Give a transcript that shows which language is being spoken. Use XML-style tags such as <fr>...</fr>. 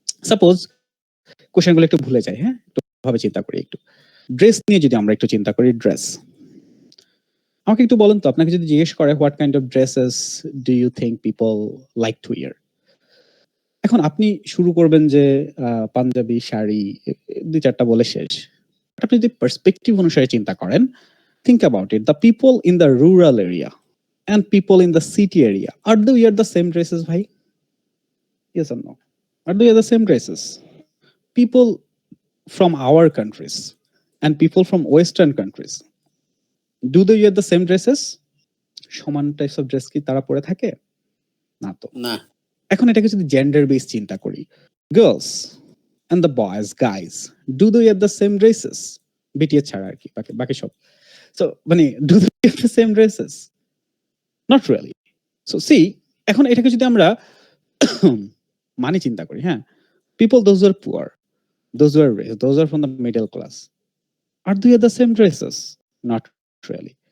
<bn>Suppose কোশ্চেনগুলো একটু ভুলে যাই, হ্যাঁ? একটু ভাবে চিন্তা করি একটু। ড্রেস নিয়ে যদি আমরা একটু চিন্তা করি, ড্রেস। আমাকে একটু বলেন তো, আপনাকে যদি জিজ্ঞেস করে</bn> <en>what kind of dresses do you think people like to wear,</en> <bn>এখন আপনি শুরু করবেন যে পাঞ্জাবি, শাড়ি, 2-4টা বলে শেষ। আপনি যদি পার্সপেক্টিভ অনুসারে চিন্তা করেন,</bn> <en>think about it, the people in the rural area and people in the city area, are they wear the same dresses bhai? Yes or no? Are they wear the same dresses? People from our countries and people from western countries, do they wear the same dresses?</en> <bn>সমান types of dress কি তারা পরে থাকে? না তো। না। এখন এটাকে যদি</bn> <en>gender base</en> <bn>চিন্তা করি,</bn> <en>Girls and the boys, guys, do they wear the same dresses?</en> <bn>BTS ছাড়া আর কি, বাকি সব।</bn> <en>So মানে do they wear the same dresses? Not really.</en> <bn>So C, এখন এটাকে যদি আমরা মানে চিন্তা করি, হ্যাঁ,</bn> <en>People those are poor, those are rich, those are from the middle class, are they wear the same dresses? Not really.</en>